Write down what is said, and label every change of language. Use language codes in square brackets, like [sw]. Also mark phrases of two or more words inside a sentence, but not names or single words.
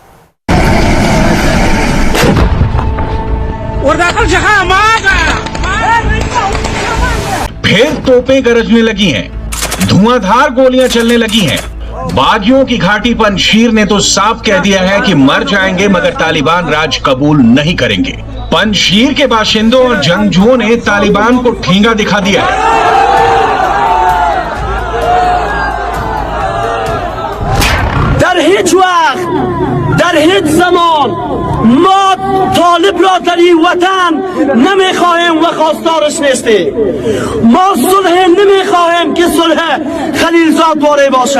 [hi] फिर तोपें गरजने लगी हैं, धुआंधार गोलियां चलने लगी हैं। बागियों की घाटी पंजशीर ने तो साफ कह दिया है कि मर जाएंगे मगर तालिबान राज कबूल नहीं करेंगे। पंजशीर के बाशिंदों और जंगजुओं ने तालिबान को ठेंगा दिखा दिया है। [fa] در هیچ وقت در هیچ زمان ما طالب را در این وطن نمیخواهیم و خواستارش نیستیم. ما صلح نمیخواهیم که صلح خلیلزاد دوره باشه.